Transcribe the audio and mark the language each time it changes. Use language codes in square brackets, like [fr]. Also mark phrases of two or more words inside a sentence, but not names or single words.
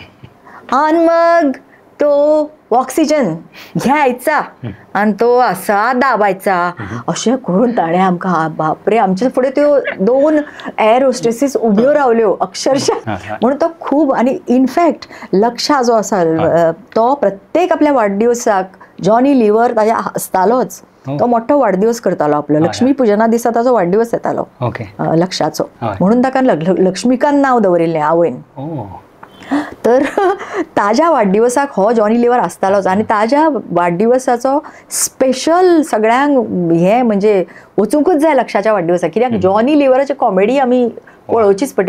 [mr] आणि मग तो ऑक्सिजन घ्यायचा आणि तो असा दाबायचा. [kok] असे करून ताणे आमका बापरे, आमच्या पुढे ते 2 [en] air hostesses [kok] उभ्यो रावल्यो अक्षरशः. म्हणून तो खूप, आणि इनफॅक्ट लक्षा जो असा तो प्रत्येक आपल्या वाढदिवसाक जॉनी लिव्हर ताज्या असतालोच. तो मोठो वाढदिवस करतालो आपलो, लक्ष्मी पुजना दिसा ताचो वाढदिवस येतालो लक्षाचो, म्हणून ताका लक्ष्मीकांत नांव दवरिल्लें आवयन. तर ताज्या वाढदिवसाक हो जॉनी लिव्हर आसतालोच आणि ताज्या वाढदिवसाचो स्पेशल सगळ्यांक हे म्हणजे वचूंकूच जाय लक्षाच्या वाढदिवसाक, कित्याक जॉनी लिव्हराची कॉमेडी आमी पळोवचीच पडट.